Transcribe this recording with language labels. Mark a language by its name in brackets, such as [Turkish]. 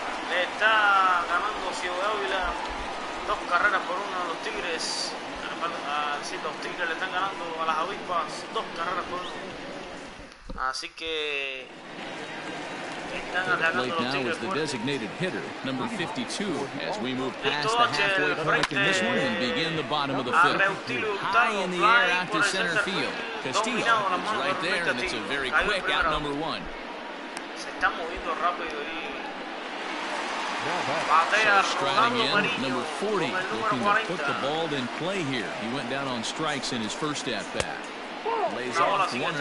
[Spanish] Le está ganando Ciudad Ávila 2 carreras por 1 a los Tigres. Sí, los Tigres le están ganando a las Avispas 2 carreras por 1. Así que están atacando los Tigres. [English] The designated hitter, number 52, as we move past the halfway point in this one and begin the bottom of the fifth. High in the air out to center field. Castillo is right there, and it's a very quick out number 1. [Spanish] Se está moviendo rápido y [English] striding in, number 40, looking to put the ball in play here. He went down on strikes in his first at-bat. Lays off 1-0.